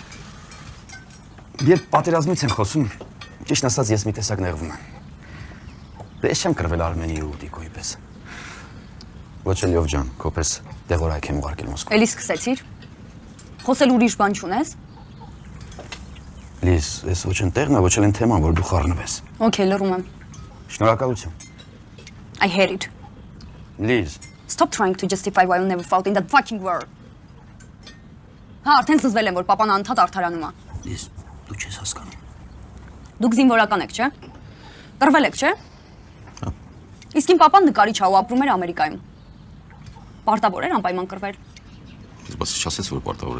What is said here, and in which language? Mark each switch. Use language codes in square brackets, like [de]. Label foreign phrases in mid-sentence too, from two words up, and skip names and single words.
[hy] Երբ պատերազմից են խոսում, ճիշտ ասած ես մի տեսակ նեղվում եմ։ Դե ես չեմ կրվել Արմենի ու Դիկոյի պես։ Ոչ էլ Լյով ջան, քո պես դեղորայք եմ ուղարկել Մոսկվա։ Էլի սկսեցիր։ Խոսել ուրիշ բան չունես։ Լիզ, ես ոչ են տեղն է, ոչ էլ են թեման, որ դու խառնվես։ Okay, լռում եմ։ Շնորհակալություն։ [en] I hate it. [hy] Լիզ։ [en] Stop trying to justify why you never fought in that fucking war. [hy] Հա, արդեն զզվել եմ, որ papan անդադ արդարանում է։ Լիզ, դու չես հասկանում։ Դուք զինվորական եք, չէ՞։ Կռվել եք, չէ՞։ Հա։ Իսկ իմ papan նկարիչ է ու ապրում էր Ամերիկայում։ Պարտավոր էր անպայման կռվել։ Ես բաց չասես, որ պարտավոր էր։